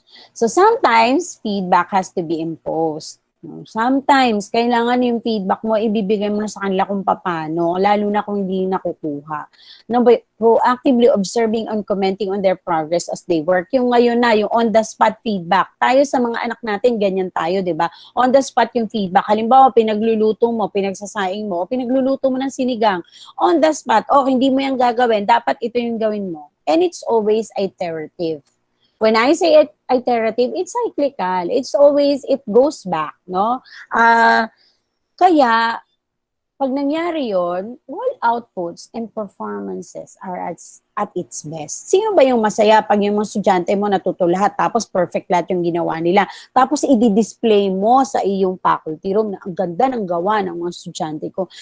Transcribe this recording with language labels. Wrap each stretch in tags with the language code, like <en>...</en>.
<en>So sometimes, feedback has to be imposed.</en> <tl>Sometimes, kailangan yung feedback mo, ibibigay mo na sa kanila kung paano, lalo na kung hindi nakukuha.</tl> <en>Proactively observing and commenting on their progress as they work.</en> <tl>Yung ngayon na, yung on-the-spot feedback. Tayo sa mga anak natin, ganyan tayo, di ba? On-the-spot yung feedback. Halimbawa, pinagluluto mo, pinagsasaing mo, pinagluluto mo ng sinigang. On-the-spot, hindi mo yan gagawin, dapat ito yung gawin mo.</tl> <en>And it's always iterative. When I say iterative, it's cyclical. It's always, it goes back, no?</en> <tl>Kaya, pag nangyari yon,</tl> <en>all outputs and performances are at its best.</en> <tl>Sino ba yung masaya pag yung mga estudyante mo natuto lahat, tapos perfect lahat yung ginawa nila, tapos i-display mo sa iyong faculty room na ang ganda ng gawa ng mga estudyante ko.</tl>